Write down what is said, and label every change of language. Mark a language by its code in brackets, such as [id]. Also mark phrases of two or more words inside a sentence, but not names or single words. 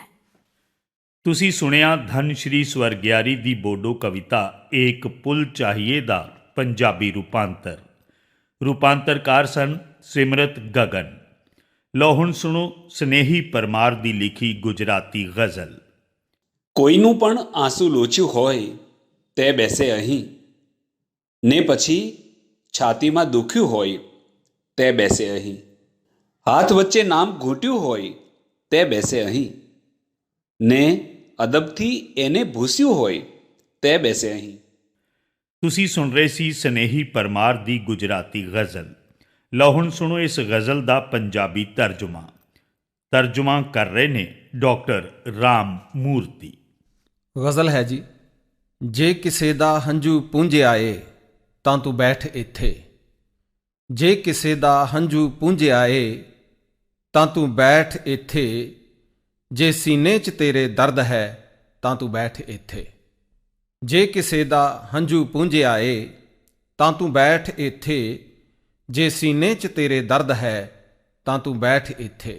[pa] ਤੁਸੀਂ ਸੁਣਿਆ ਧਨ ਸ਼੍ਰੀ ਸਵਰਗਿਆਰੀ ਦੀ ਬੋਡੋ ਕਵਿਤਾ ਏਕ ਪੁਲ ਚਾਹੀਏ ਦਾ ਪੰਜਾਬੀ ਰੂਪਾਂਤਰ। ਰੂਪਾਂਤਰਕਾਰ ਸਨ ਸਿਮਰਤ ਗਗਨ। ਲਓ ਹੁਣ ਸੁਣੋ ਸਨੇਹੀ પરમાર ਦੀ ਲਿਖੀ ਗੁਜਰਾਤੀ ગઝલ। [gu] કોઈનું પણ આંસુ લોચ્યું હોય તે બેસે અહીં, ને પછી છાતીમાં દુખ્યું હોય તે બેસે અહીં, હાથ વચ્ચે નામ ઘૂંટ્યું હોય તે બેસે અહીં, ને અદબથી એને ભૂસ્યું હોય તે બેસે અહીં। [pa] ਤੁਸੀਂ ਸੁਣ ਰਹੇ ਸੀ ਸਨੇਹੀ પરਮਾਰ ਦੀ ਗੁਜਰਾਤੀ ਗਜ਼ਲ। ਲਓ ਹੁਣ ਸੁਣੋ ਇਸ ਗਜ਼ਲ ਦਾ ਪੰਜਾਬੀ ਤਰਜੁਮਾ ਕਰ ਰਹੇ ਨੇ ਡਾਕਟਰ ਰਾਮ ਮੂਰਤੀ। ਗਜ਼ਲ ਹੈ ਜੀ। ਜੇ ਕਿਸੇ ਦਾ ਹੰਝੂ ਪੂੰਝਿਆ ਏ ਤਾਂ ਤੂੰ ਬੈਠ ਇੱਥੇ, ਜੇ ਕਿਸੇ ਦਾ ਹੰਝੂ ਪੂੰਝਿਆ ਏ ਤਾਂ ਤੂੰ ਬੈਠ ਇੱਥੇ, ਜੇ ਸੀਨੇ 'ਚ ਤੇਰੇ ਦਰਦ ਹੈ ਤਾਂ ਤੂੰ ਬੈਠ ਇੱਥੇ, ਜੇ ਕਿਸੇ ਦਾ ਹੰਝੂ ਪੂੰਝਿਆ ਏ ਤਾਂ ਤੂੰ ਬੈਠ ਇੱਥੇ, ਜੇ ਸੀਨੇ 'ਚ ਤੇਰੇ ਦਰਦ ਹੈ ਤਾਂ ਤੂੰ ਬੈਠ ਇੱਥੇ।